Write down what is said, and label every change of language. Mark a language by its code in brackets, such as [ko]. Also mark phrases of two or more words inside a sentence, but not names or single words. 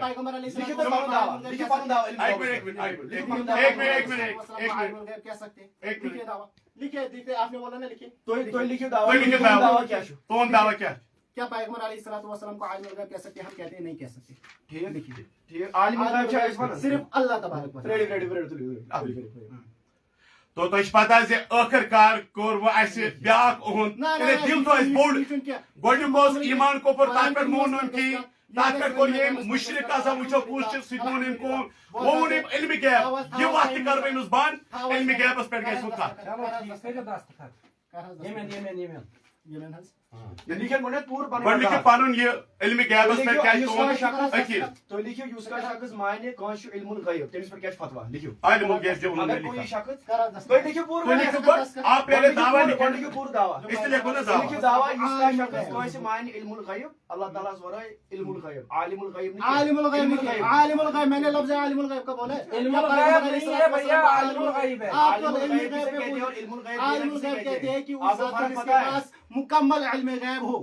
[ur] پیغمبر علیہ الصلوۃ والسلام کہہ سکتے لکھے دیکھتے آپ نے بولا نا لکھے کون دعویٰ کیا پیغمبر علیہ الصلوۃ والسلام کو عالم الغیب کہہ سکتے ہیں ہم کہتے ہیں نہیں کہہ سکتے ٹھیک عالم الغیب صرف اللہ تبارک و تعالی [ks] تو تہ پتہ زِ ٲخر کار کوٚر وۄنۍ اَسہِ بیٛاکھ اُہُنٛد دِل تو اَسہِ بوٚڑ گۄڈنیُک اوس ایمان کۄپُر تتھ پٮ۪ٹھ مون نہٕ کِہیٖنۍ تتھ پٮ۪ٹھ کوٚر ییٚمۍ مُشرِک آسان وٕچھو کُس چھُ سُہ تہِ ووٚن أمۍ کون ووٚن أمۍ علمِ غیب یہِ وتھ تہِ کرٕ بہٕ أمِس بنٛد علمِ غیبس پٮ۪ٹھ گژھِ وۄنۍ کتھ گۄڈٕ پنُن یہِ علمِ غیبس پٮ۪ٹھ کیٛاہ تُہُنٛد عقیٖدٕ تو لکھو یُس کانٛہہ شخص مانہِ کٲنٛسہِ چھُ علم الغیب تٔمِس پٮ۪ٹھ کیٛاہ چھُ فتوا لکھو [ur] عالم الغیب جو اگر انہوں نے کوئی لکھا [ks] شخص تُہۍ لیکھِو پوٗرٕ [ur] آپ پہلے دعویٰ لکھیں [ks] لکھِو پوٗرٕ دعوا [ur] اس لیے لیکھو نا [ks] تُہۍ لیکھِو [ur] دعویٰ [ks] دعوا یُس کانٛہہ شخص کٲنٛسہِ مانہِ علم الغیب اللہ تعالیٰ ہس ورٲے علم الغیب [ur] عالم الغیب نہیں عالم الغیب عالم الغیب میں نے لفظ عالم الغیب کا بولا ہے علم الغیب نہیں ہے بھیا عالم الغیب ہے آپ تو علم الغیب کہتے ہیں کہ اس ذات جس کے پاس مکمل علم غیب ہو